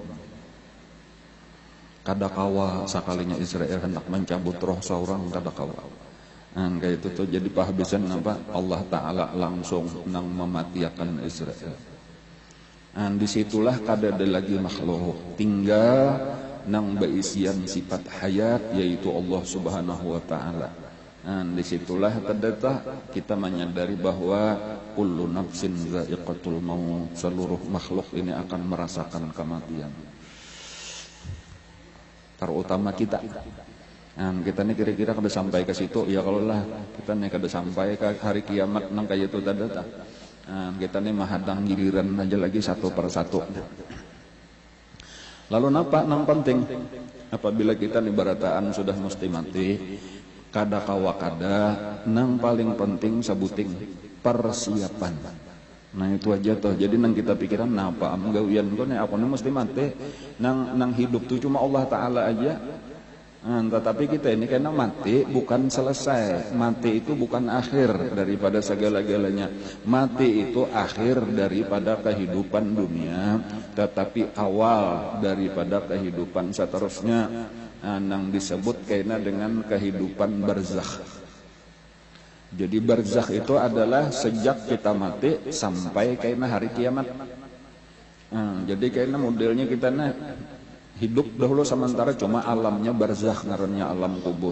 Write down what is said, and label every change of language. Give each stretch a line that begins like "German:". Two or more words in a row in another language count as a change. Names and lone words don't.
Banjar: Kada kawa sekalinya Israel hendak mencabut roh seorang, kada kawa. Kayak itu tuh jadi penghabisan apa? Allah Ta'ala langsung nang mematiakan Israel. Disitulah kada ada lagi makhluk, tinggal nang berisian sifat hayat, yaitu Allah
Arabic: سبحانه وتعالى.
Banjar: Disitulah terdetak kita menyadari bahwa
Arabic: كل نفس ذائقة الموت,
Banjar: seluruh makhluk ini akan merasakan kematian. perkara utama kita. Kita nih kira-kira kada sampai ke situ, ya kalau lah kita nih kada sampai ke hari kiamat nang kayak itu tadi. Kita nih mahadang giliran aja lagi satu per satu. Lalu napa nang penting? Apabila kita nih barataan sudah mesti mati, kada kawa kada, nang paling penting sabuting persiapan. Nah itu aja tuh. Jadi nang kita pikiran napa gawian ko nih aku nih mesti mati, nang hidup tuh cuma Allah Taala aja.
Indonesian: Tetapi kita ini karena mati bukan selesai. Mati itu bukan akhir daripada segala-galanya. Mati itu akhir daripada kehidupan dunia, tetapi awal daripada kehidupan seterusnya.
Banjar: Nang disebut kena dengan kehidupan barzakh. Jadi barzakh itu adalah sejak kita mati sampai kena hari kiamat. Jadi kena modelnya kita hidup dahulu sementara cuma alamnya barzakh, ngarannya alam kubur.